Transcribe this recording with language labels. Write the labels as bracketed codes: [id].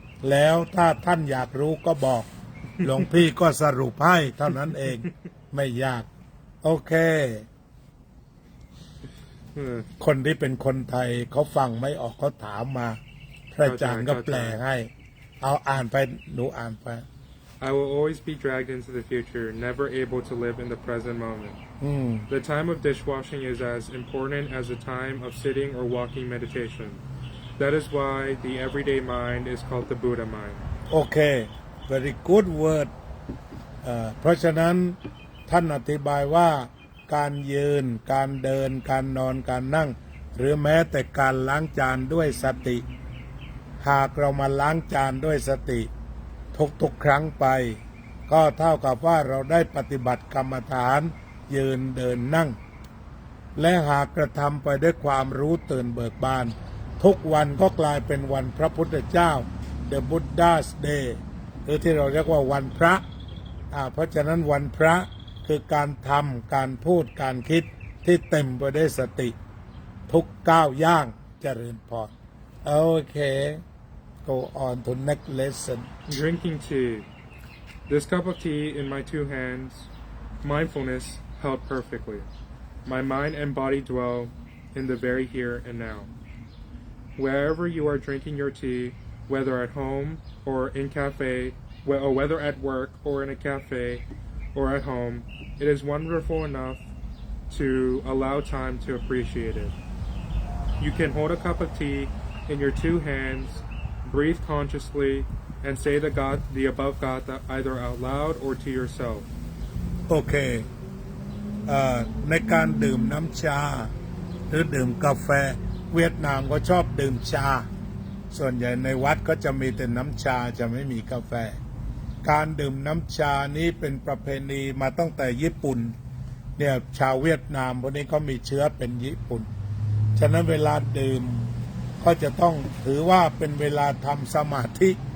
[th] แล้วถ้าท่านอยากรู้ก็บอก หลวงพี่ก็สรุปให้เท่านั้นเองไม่ยาก โอเค คนที่เป็นคนไทยเขาฟังไม่ออกเขาถามมา พระอาจารย์ก็แปลให้ เอาอ่านไปหนูอ่านไป [en] I will always be dragged into the future, never able to live in the present moment. The time of dishwashing is as important as the time of sitting or walking meditation. That is why the everyday mind is called the Buddha mind. [th] โอเค [en] very good word [th] เพราะฉะนั้นท่านอธิบายว่าการยืนการเดินการนอนการนั่ง หรือแม้แต่การล้างจานด้วยสติ หากเรามาล้างจานด้วยสติทุกครั้งไป ก็เท่ากับว่าเราได้ปฏิบัติกรรมฐานยืนเดินนั่ง และหากกระทำไปด้วยความรู้ตื่นเบิกบาน ทุกวันก็กลายเป็นวันพระพุทธเจ้า [en] The Buddha's Day [th] หรือที่เราเรียกว่าวันพระเพราะฉะนั้นวันพระคือการทำการพูดการคิดที่เต็มไปด้วยสติ ทุกก้าวย่างเจริญพรโอเค [en] go on to next lesson Drinking tea. This cup of tea in my two hands, mindfulness held perfectly. My mind and body dwell in the very here and now. Wherever you are drinking your tea, whether at home or in cafe, or whether at work or in a cafe or at home, it is wonderful enough to allow time to appreciate it. You can hold a cup of tea in your two hands, breathe consciously, and say the above gatha either out loud or to yourself. [th] โอเคในการดื่มน้ำชาหรือดื่มกาแฟเวียดนามก็ชอบดื่มชา ส่วนใหญ่ในวัดก็จะมีแต่น้ำชาจะไม่มีกาแฟ การดื่มน้ำชานี้เป็นประเพณีมาตั้งแต่ญี่ปุ่นเนี่ยชาวเวียดนามพวกนี้เขามีเชื้อเป็นญี่ปุ่น ฉะนั้นเวลาดื่มก็จะต้องถือว่าเป็นเวลาทำสมาธิ